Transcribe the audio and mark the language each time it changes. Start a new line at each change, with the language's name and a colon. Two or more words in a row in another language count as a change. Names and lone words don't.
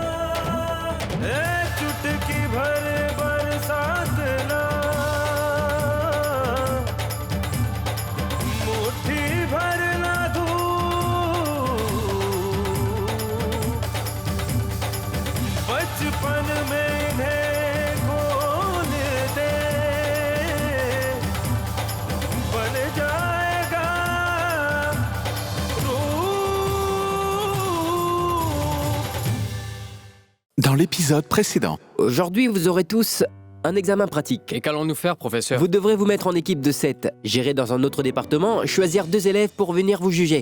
Hindi: चुटकी भर बरसात ना, मुट्ठी भर ना धूप, बचपन में इन्हें खोल दे, बन जाएगा
French: Dans l'épisode précédent. Aujourd'hui, vous aurez tous un examen pratique. Et qu'allons-nous faire, professeur? Vous devrez vous mettre en équipe de 7, gérer dans un autre département, choisir 2 élèves pour venir vous juger.